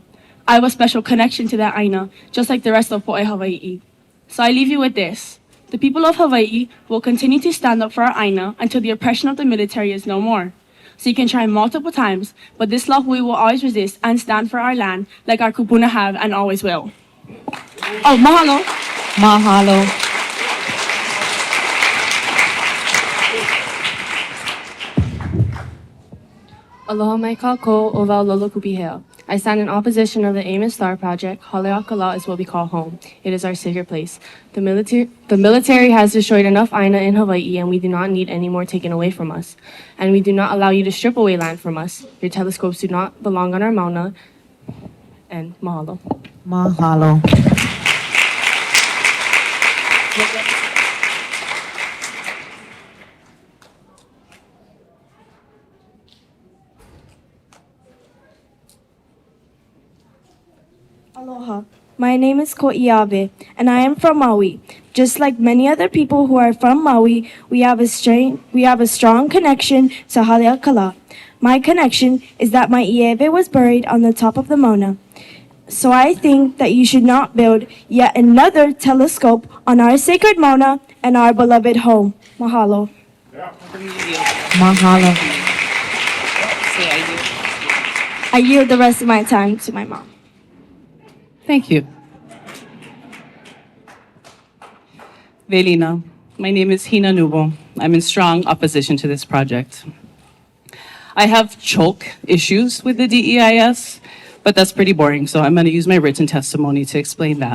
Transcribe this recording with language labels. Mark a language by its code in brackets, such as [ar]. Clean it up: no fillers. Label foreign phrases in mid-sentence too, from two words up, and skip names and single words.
[en] I have a special connection to that Aina, just like the rest of [haw] Poe Hawai'i. [en] So I leave you with this. The people of Hawaii will continue to stand up for our Aina until the oppression of the military is no more. So you can try multiple times, but this love we will always resist and stand for our land like our kupuna have and always will. Oh, mahalo. Mahalo. [haw] Aloha mai kako o wau lolo kupihea. [en] I stand in opposition of the AMOS STAR project. Haleakalā is what we call home. It is our sacred place. The military has destroyed enough Aina in Hawaii, and we do not need any more taken away from us. And we do not allow you to strip away land from us. Your telescopes do not belong on our mauna. And mahalo. Mahalo. Aloha. My name is Ko'iawe, and I am from Maui. Just like many other people who are from Maui, we have a strong connection to Haleakalā. My connection is that my ieve was buried on the top of the Mauna. So I think that you should not build yet another telescope on our sacred Mauna and our beloved home. Mahalo. Mahalo. I yield the rest of my time to my mom. Thank you. Velina, my name is Hina Nubo. I'm in strong opposition to this project. I have choke issues with the DEIS, but that's pretty boring, so I'm going to use my written testimony to explain that.